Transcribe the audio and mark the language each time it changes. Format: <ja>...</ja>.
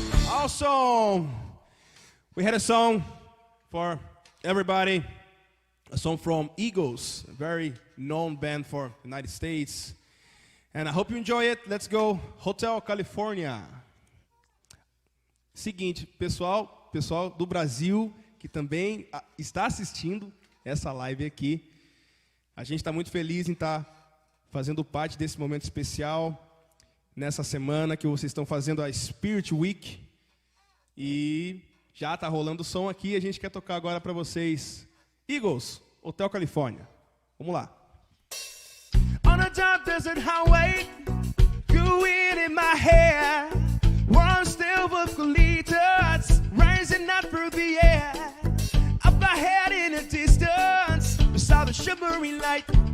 <en>Also, we had a song for everybody, a song from Eagles, a very known band for the United States. And I hope you enjoy it. Let's go, Hotel California.</en> <pt>Seguinte, pessoal do Brasil que também está assistindo essa live aqui. A gente está muito feliz em estar fazendo parte desse momento especial nessa semana que vocês estão fazendo a Spirit Week. E já está rolando o som aqui. A gente quer tocar agora para vocês Eagles, Hotel California. Vamos lá.</pt> <en>On a dark desert highway, you wind in my hair, warm still vocal leaders rising up through the air. Up ahead in the distance, we saw the shimmering light.</en>